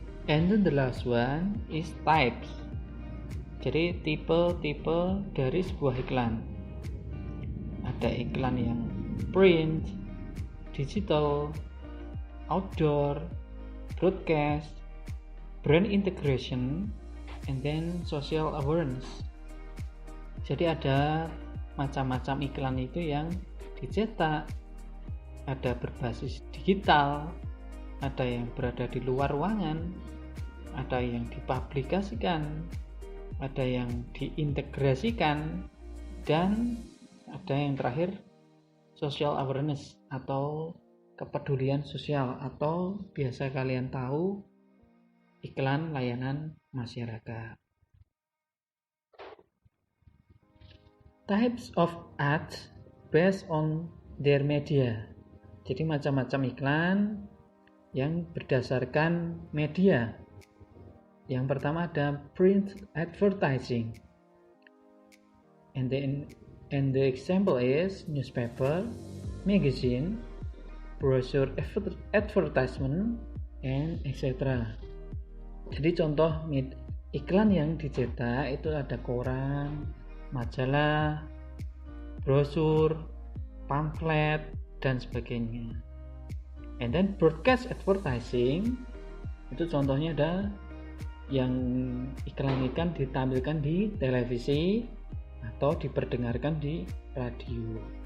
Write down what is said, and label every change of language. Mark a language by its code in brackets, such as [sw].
[en] And then the last one is types. [id] Jadi tipe-tipe dari sebuah iklan. Ada iklan yang [en] print, digital, outdoor, broadcast, brand integration, and then social awareness. [id] Jadi ada macam-macam iklan itu yang dicetak, ada berbasis digital, ada yang berada di luar ruangan, ada yang dipublikasikan, ada yang diintegrasikan, dan ada yang terakhir social awareness atau kepedulian sosial, atau biasa kalian tahu iklan layanan masyarakat. [en] Types of ads based on their media. [id] Jadi macam-macam iklan yang berdasarkan media. Yang pertama ada [en] print advertising. And the example is newspaper, magazine, brochure advertisement, and etc. [id] Jadi contoh iklan yang dicetak itu ada koran, majalah, brosur, pamflet, dan sebagainya. [en] And then [id] broadcast advertising itu contohnya ada yang iklan-iklan ditampilkan di televisi atau diperdengarkan di radio.